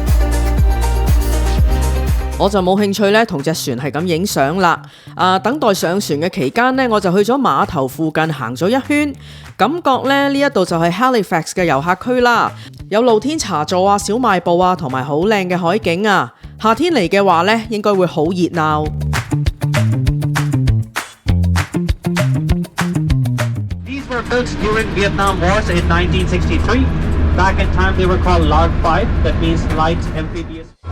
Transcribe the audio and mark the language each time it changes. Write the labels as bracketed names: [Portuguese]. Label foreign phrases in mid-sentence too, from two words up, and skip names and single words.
[Cantonese] 我就冇興趣呢，同隻船係咁影相啦。等待上船嘅期間呢，我就去咗碼頭附近行咗一圈，感覺呢一度就係 Halifax 嘅遊客區啦，有露天茶座啊、小賣部啊，同埋好靚嘅海景啊。夏天嚟嘅話呢，應該會好熱鬧。 [English] These were built during Vietnam Wars in 1963. Back in time, they were called Lark 5. That means light amphibious.